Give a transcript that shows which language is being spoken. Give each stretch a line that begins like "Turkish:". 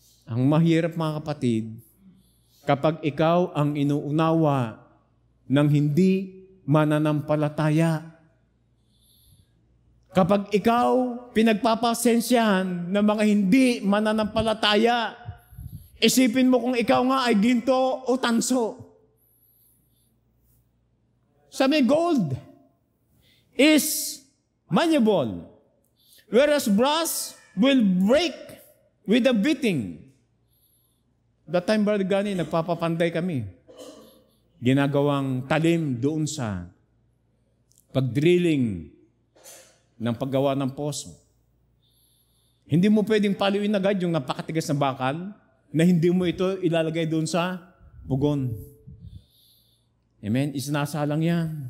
Filipino: Ang mahirap mga kapatid, kapag ikaw ang inuunawa ng hindi mananampalataya, kapag ikaw pinagpapasensyahan ng mga hindi mananampalataya, isipin mo kung ikaw nga ay ginto o tanso. Sabi,
English: gold is malleable, whereas brass will break with a beating. That time,
Filipino: Brother Gani, nagpapapanday kami. Ginagawang talim doon sa pag-drilling ng paggawa ng poso. Hindi mo pwedeng paluin agad yung napakatigas na bakal na hindi mo ito ilalagay doon sa pugon. Amen? Isinasalang yan.